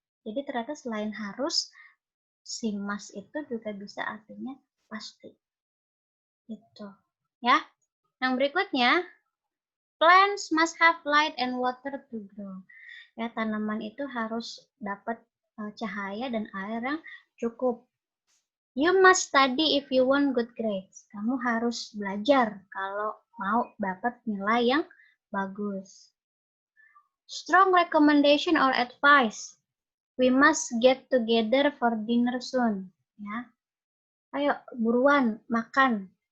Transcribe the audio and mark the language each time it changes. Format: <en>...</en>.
<id>Jadi ternyata selain harus, si must itu juga bisa artinya pasti. Gitu. Ya. Yang berikutnya,</id> <en>plants must have light and water to grow.</en> <id>Ya, tanaman itu harus dapat cahaya dan air yang cukup.</id> <en>You must study if you want good grades.</en> <id>Kamu harus belajar kalau mau dapat nilai yang bagus.</id> <en>Strong recommendation or advice. We must get together for dinner soon.</en> <id>Ya, ayo buruan makan.</id>